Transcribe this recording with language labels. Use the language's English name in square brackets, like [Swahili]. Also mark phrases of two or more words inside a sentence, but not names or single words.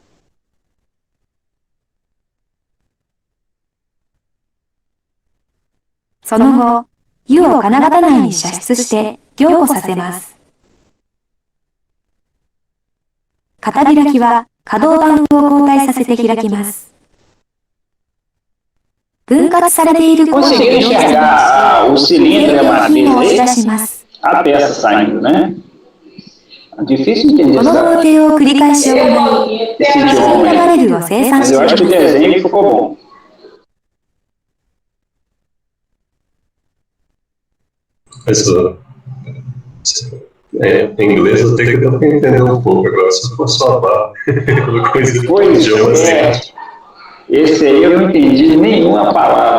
[Japanese] その後、湯を金型内に射出して凝固させます。型開きは可動板を交代させて開きます。分割されていることで [Portuguese] Conseguiram enxergar o cilindro e a matriz [Japanese] 押し [Portuguese] dele? [Japanese] 出します。 [Portuguese] A peça saindo, né? Difícil entender [Japanese] この工 [Portuguese] essa, [Japanese] 程を繰り返し行い、 [Portuguese] esse [Japanese] シリン [Portuguese] idioma [Japanese] ダーバ [Portuguese] aí. [Japanese] レルを生産 [Portuguese] Mas [Japanese] し [Portuguese] eu [Japanese] て [Portuguese] acho que [Japanese] い [Portuguese] o [Japanese] ます。 [Portuguese] desenho ficou bom. Professor, em inglês eu tenho que entender um pouco agora, se for só barra, coisa Pois de idioma é. assim. Esse aí eu não entendi nenhuma palavra.